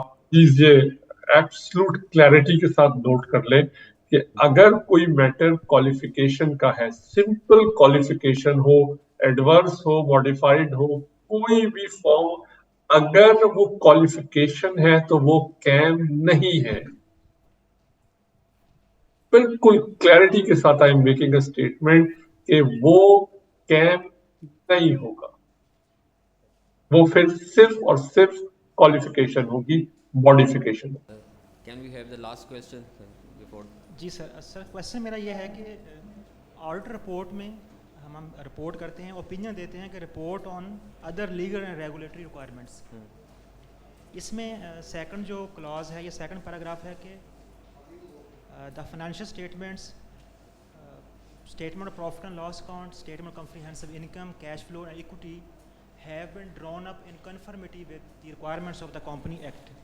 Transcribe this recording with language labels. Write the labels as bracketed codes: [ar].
[ur] Please یہ absolute clarity کے ساتھ نوٹ کر لیں کہ اگر کوئی میٹر کوالیفیکیشن کا ہے, سمپل کوالیفیکیشن ہو, ایڈورس ہو, ماڈیفائڈ ہو, کوئی بھی فارم, اگر وہ کوالیفیکیشن ہے تو وہ کیم نہیں ہے. بالکل کلیئرٹی کے ساتھ [en] I am making a statement [ur] کہ وہ کیم نہیں ہوگا, وہ پھر صرف اور صرف کوالیفیکیشن ہوگی, modification. [en] Can we have the last question before? [ur] جی sir question میرا یہ ہے کہ آڈٹ رپورٹ میں ہم رپورٹ کرتے ہیں, اوپینین دیتے ہیں کہ [en] Report on other legal and regulatory requirements. [ur] اس میں سیکنڈ جو کلاز ہے, [en] یہ second paragraph ہے کہ the financial statements, statement of profit and loss account, statement of comprehensive income, cash flow and equity have been drawn up in conformity with the requirements of the Company Act.